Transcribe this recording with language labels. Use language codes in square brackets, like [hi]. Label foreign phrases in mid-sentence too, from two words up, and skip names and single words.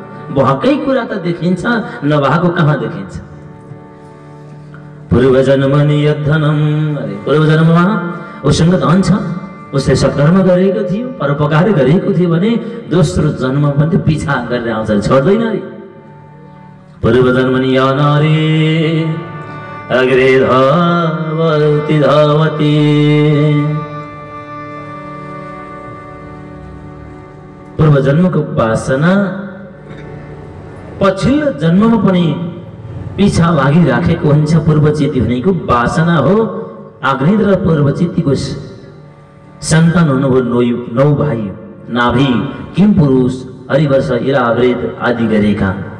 [ne] भएकै कुरा त देखिन्छ, नभएको कहाँ देखिन्छ। [sa] पूर्व जन्मनि यद्धनम्, [ne] पूर्व जन्ममा उसँग धन छ, उसले सत्कर्म गरेको थियो, परोपकार गरेको थियो भने दोस्रो जन्म पनि पिछा गरेर आउँछ, छोड्दैन रे। [sa] पूर्व जन्मनि या नारी अग्रे धावति धावति। [ne] पूर्व जन्मको वासना पछिल्लो जन्ममा पनि पिछा लागिराखेको हुन्छ। पूर्वचित्ती भनेको वासना हो। आग्नेय र पूर्वचित्तीको सन्तान हुनुभयो 9 भाइ नाभि, किम पुरुष, हरिवर्ष, इरावृत आदि गरेका।